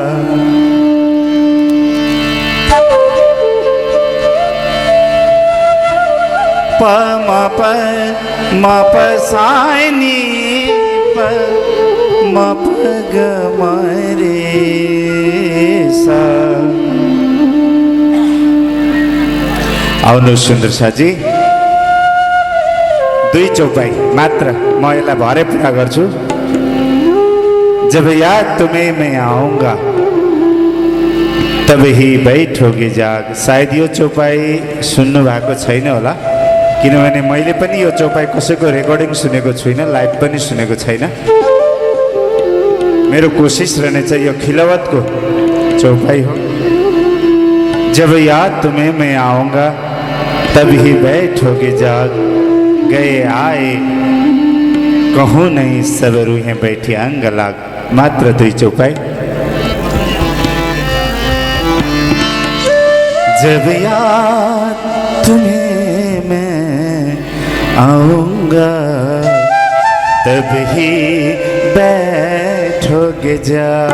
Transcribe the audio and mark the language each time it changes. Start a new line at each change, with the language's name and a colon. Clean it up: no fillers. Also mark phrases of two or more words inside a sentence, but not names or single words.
Nepali: प म प सानी प म प ग म रे सा। आउनु सुन्दर साजी, 2 चौपाई मात्र म यसलाई भरे पूरा गर्छु।
Hindi: जब याद तुम्हें मैं आऊँगा तब ही बैठोगे जाग।
Nepali: सायद यो चौपाई सुन्नु भएको छैन होला, किनभने मैले पनि यो चौपाई कसैको रेकर्डिङ सुनेको छुइनँ, लाइभ पनि सुनेको छैन। मेरो कोसिस रहनेछ यो खिलवतको चौपाई हो।
Hindi: जब याद तुम्हें मैं आऊँगा तब ही बैठोगे जाग। गए आए कहूँ नहीं सब रूहें बैठी अंग लाग।
Nepali: मात्र 2 चौपाई।
Hindi: जब याद तुम्हें मैं आऊँगा तब ही बैठोगे जा।